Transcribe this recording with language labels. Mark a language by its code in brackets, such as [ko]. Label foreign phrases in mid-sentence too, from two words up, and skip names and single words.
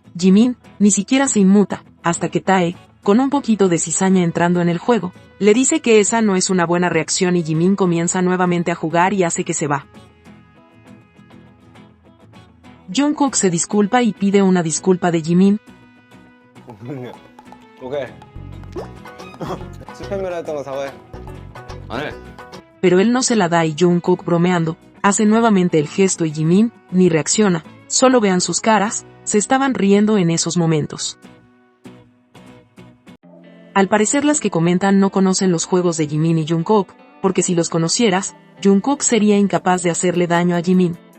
[es] Jimin ni siquiera se inmuta, hasta que Tae, con un poquito de cizaña entrando en el juego, le dice que esa no es una buena reacción y Jimin comienza nuevamente a jugar y hace que se va. Jungkook se disculpa y pide una disculpa de Jimin. [ko] 오케이. 스팸이라 했던 거 사과해. 안 해. [es] Pero él no se la da y Jungkook bromeando, hace nuevamente el gesto y Jimin ni reacciona, solo vean sus caras, se estaban riendo en esos momentos. Al parecer las que comentan no conocen los juegos de Jimin y Jungkook, porque si los conocieras, Jungkook sería incapaz de hacerle daño a Jimin.